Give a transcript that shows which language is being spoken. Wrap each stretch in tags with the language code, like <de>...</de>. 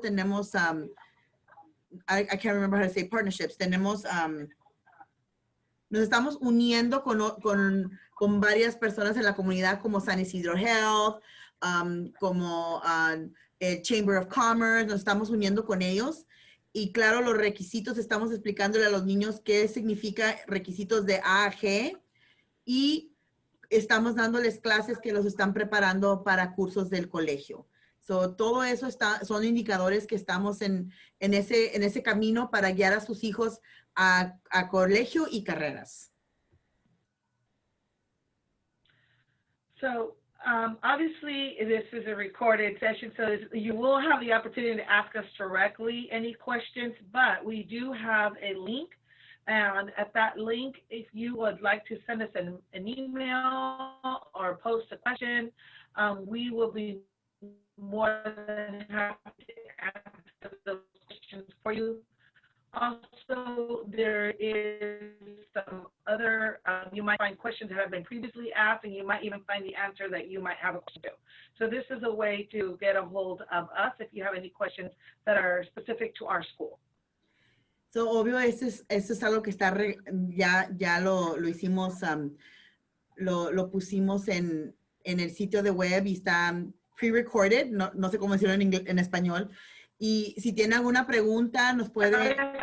<es>Tenemos,</es> <en>I can't remember how to say partnerships.</en> <es>Tenemos, nos estamos uniendo con varias personas en la comunidad como San Isidro Health, como el Chamber of Commerce. Nos estamos uniendo con ellos. Y claro, los requisitos, estamos explicándole a los niños qué significa requisitos de A a G, y estamos dándoles clases que los están preparando para cursos del colegio. So, todo eso son indicadores que estamos en ese camino para guiar a sus hijos a colegio y carreras.</es> <en>So, obviously, this is a recorded session, so you will have the opportunity to ask us directly any questions, but we do have a link. And at that link, if you would like to send us an email or post a question, we will be more than happy to answer those questions for you. Also, there is some other, you might find questions that have been previously asked, and you might even find the answer that you might have a question to. So this is a way to get a hold of us if you have any questions that are specific to our school.</en> <es>So, obvio, eso es algo que está, ya lo hicimos, lo pusimos en el sitio de web y está pre-recorded, no sé cómo decirlo en español. Y si tiene alguna pregunta, nos puede...</es>